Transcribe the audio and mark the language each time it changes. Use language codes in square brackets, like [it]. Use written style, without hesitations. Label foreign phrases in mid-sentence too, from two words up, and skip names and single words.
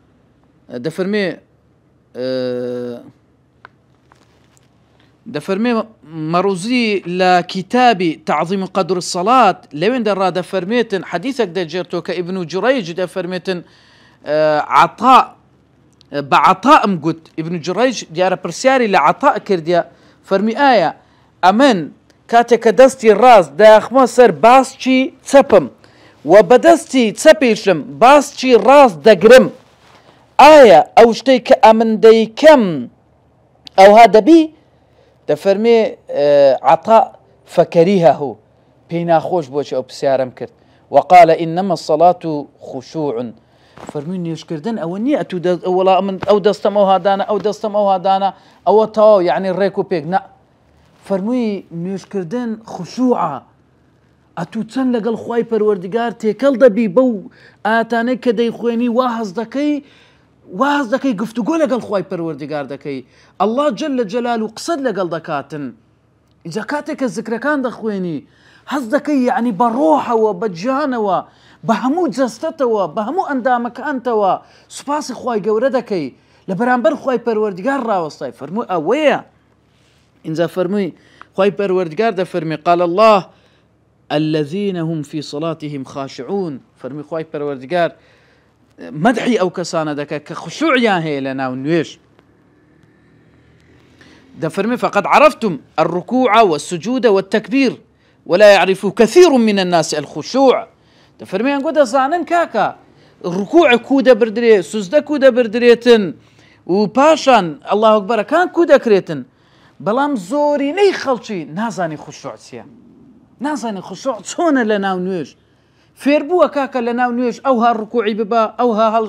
[ckb] دەفەرمێ مەڕوزی لە کتابی تعظیم قدر الصلاة لەوێن دەڕا دەفەرمێتن حەدیثێک دەجێرتەوە کە ئیبن جوڕەیج دەفەرمێتن عەطا بە عەطائم گوت ئیبن جوڕەیج دیارە پرسیاری لە عەطا کردیە فەرمی ئایا ئەمن کاتێک کە دەستی ڕاست داخمە سەر باسچی چەپم و بەدەستی چەپیشم باسچی ڕاست دەگرم ئایا ئەو شتەی کە ئەمن دەیکەم ئەوها دەبی دەفەرمێ عەطا فەکەریهەهو پێی ناخۆش بۆچی ئەو پرسیارەم کرد [ar] وقال إنما الصلاة خشوع [ckb] فەرمووی نوێژکردن ئەوە نییە وەڵا من ئەو دەستەم ئەو هادانە ئەو دەستەم ئەو هادانە ئەوە تەواو یعنی ڕێک و پێک نە فەرمووی نوێژکردن خشوعە ئەتوو چەند لەگەڵ خوای پەروەردگار تێکەڵ دەبی بەو ئاتانەی کە دەیخوێنی واز دەکەی گفتوگۆ لەگەڵ خوای پەروەردگار دەکەی [ar] ئەڵڵا جەل جەلال [ckb] و قسەت لەگەڵ دەکاتن ئینجا کاتێک کە ذکرەکان دەخوێنی هەز دەکەی یعنی بە ڕۆحەوە بە گیانەوە بە هەموو جەستەتەوە بە هەموو ئەندامەکانتەوە سوپاسی خوای گەورە دەکەی لە بەرامبەر خوای پەروەردگار ڕاوەستای فەرمووی ئەوەیە اینجا فەرمووی خوای پەروەردگار دەفەرمێ [ar] قال الله الذين هم في صلاتهم خاشعون [ckb] فەرمووی خوای پەروەردگار مدحی ئەو کەسانە دەکات کە خشوعیان هەیە لە ناو نوێژ دەفەرمێ [ar] فقد عرفتم الركوع والسجود والتكبير ولا يعرف كثير من الناس الخشوع [ckb] دەفەرمێ ئەنگۆ دەزانن کاکە ڕکوع کو دەبردرێ سوزدە کو دەبردرێتن و پاشان الله ئەکبەرەکان کو دەکرێتن بەڵام زۆرینەی خەڵکی نازانی خشوع چییە نازانی خشوع چۆنە لە ناو نوێژ فێربووە کاکە لە ناو نوێژ ئەوها ڕکوعی ببە ئەوها هەڵس